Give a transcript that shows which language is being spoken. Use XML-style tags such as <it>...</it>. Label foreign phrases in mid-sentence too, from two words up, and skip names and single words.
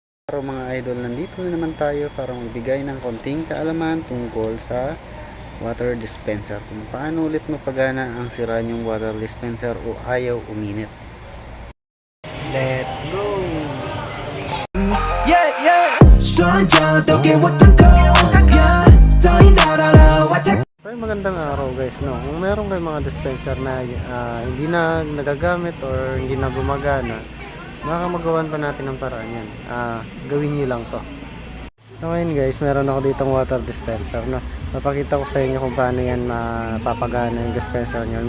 <tl>Pero mga idol, nandito na naman tayo para magbigay ng konting kaalaman tungkol sa water dispenser. Kung paano ulit mapagana ang sira niyong water dispenser o ayaw uminit.</tl> <en>Let's go! Yeah, yeah.</en> <zh>双脚都给我腾空 Yeah 早已到达了我的</zh> <tl>So, magandang araw guys, no? Kung meron kayong mga dispenser na hindi na nagagamit or hindi na gumagana, makamagawan pa natin ng paraan yan. Gawin nyo lang to. So ngayon guys, meron ako ditong water dispenser, no? Papakita ko sa inyo kung paano yan mapapagana yung dispenser nyo.</tl>